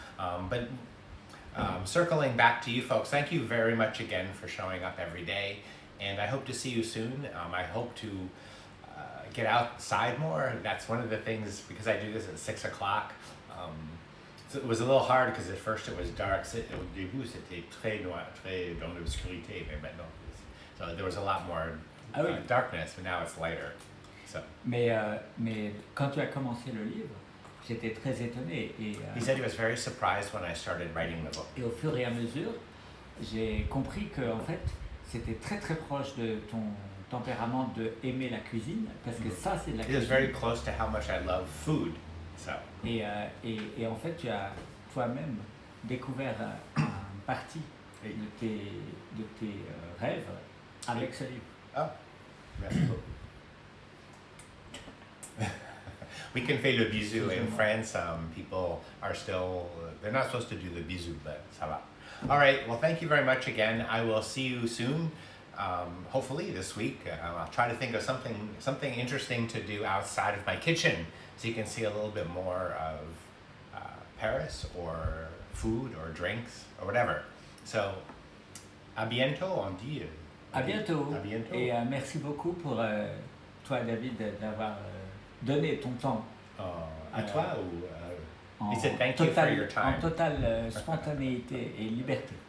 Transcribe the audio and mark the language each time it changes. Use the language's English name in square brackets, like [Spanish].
[English] But circling back to you folks, thank you very much again for showing up every day. And I hope to see you soon. I hope to get outside more. That's one of the things, because I do this at 6 o'clock. So it was a little hard because at first it was dark. [French] Au début, c'était très noir, très dans l'obscurité, mais maintenant. [English] So there was a lot more darkness, but now it's lighter. So. [French] Mais quand tu as commencé le livre, j'étais très étonné. [English] He said he was very surprised when I started writing the book. [French] Et au fur et à mesure, j'ai compris que en fait, c'était très très proche de ton tempérament de aimer la cuisine, parce que ça c'est de la cuisine. [English] It was very close to how much I love food. So. [French] Et en fait, tu as toi-même découvert une partie de tes rêves avec ce livre. Oh, merci beaucoup. [English] We can [French] fait le bisou. [English] In France, people are still, they're not supposed to do the bisou, but [French] ça va. [English] All right, well, thank you very much again. I will see you soon, hopefully this week. I'll try to think of something interesting to do outside of my kitchen, so you can see a little bit more of Paris, or food, or drinks, or whatever. So, [French] à bientôt, on dit. À bientôt. À bientôt. Et merci beaucoup pour toi, David, d'avoir donné ton temps. À toi ou [English] he said thank you for your time. [French] En totale spontanéité et liberté.